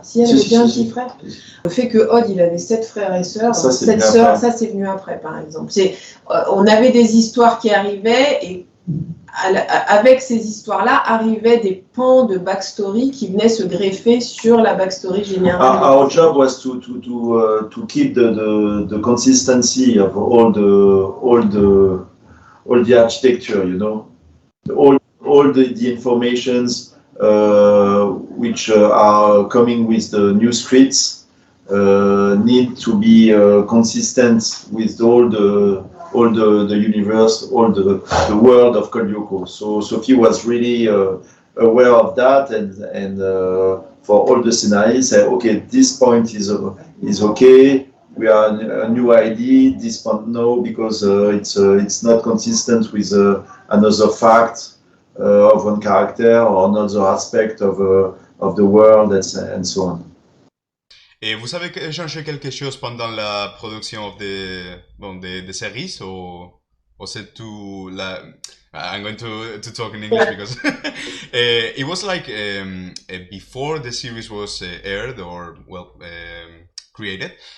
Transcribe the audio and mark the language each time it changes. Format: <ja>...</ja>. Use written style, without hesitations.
<fr>Si elle avait bien un petit frère. Le fait que Odd il avait 7 frères et sœurs, ça c'est venu après par exemple. On avait des histoires qui arrivaient et avec ces histoires-là arrivaient des pans de backstory qui venaient se greffer sur la backstory générale.</fr> <en>Our job was to keep the consistency of all the architecture, you know, all the informations which are coming with the new scripts need to be consistent with all the universe, all the world of Lyoko. So Sophie was really aware of that, and for all the scenarios, say, okay, this point is okay. We are a new idea. This point no, because it's not consistent with another fact of one character or another aspect of the world, and so on.</en> <fr>Et vous avez changé quelque chose pendant la production des séries ou c'est tout la...</fr> <en>I'm going to talk in English because it was like before the series was aired or created.</en>